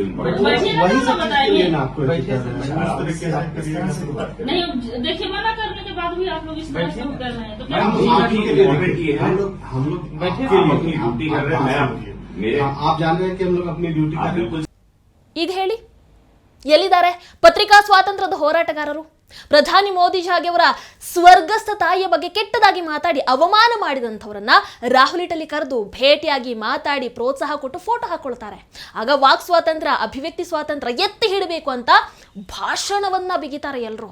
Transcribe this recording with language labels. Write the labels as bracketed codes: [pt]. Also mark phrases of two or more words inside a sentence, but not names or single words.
[hi] वही सब बताइए ना आपको. नहीं, देखिए मना करने के बाद भी आप लोग इस तरह से कर रहे हैं तो क्या? हम लोग बैठे अपनी ड्यूटी कर रहे हैं. आप जान रहे हैं कि हम लोग अपनी ड्यूटी कर रहे हैं. [kn] ಈಗ ಹೇಳಿ, ಎಲ್ಲಿದ್ದಾರೆ ಪತ್ರಿಕಾ ಸ್ವಾತಂತ್ರ್ಯದ ಹೋರಾಟಗಾರರು? ಪ್ರಧಾನಿ ಮೋದಿಜಿ ಹಾಗೆ ಅವರ ಸ್ವರ್ಗಸ್ಥ ತಾಯಿಯ ಬಗ್ಗೆ ಕೆಟ್ಟದಾಗಿ ಮಾತಾಡಿ ಅವಮಾನ ಮಾಡಿದಂಥವರನ್ನ ರಾಹುಲ್ ಇಟಲಿ ಕರೆದು ಭೇಟಿಯಾಗಿ ಮಾತಾಡಿ ಪ್ರೋತ್ಸಾಹ ಕೊಟ್ಟು ಫೋಟೋ ಹಾಕೊಳ್ತಾರೆ. ಆಗ ವಾಕ್ ಸ್ವಾತಂತ್ರ್ಯ, ಅಭಿವ್ಯಕ್ತಿ ಸ್ವಾತಂತ್ರ್ಯ ಎತ್ತಿ ಹಿಡಬೇಕು ಅಂತ ಭಾಷಣವನ್ನ ಬಿಗಿತಾರೆ ಎಲ್ಲರೂ.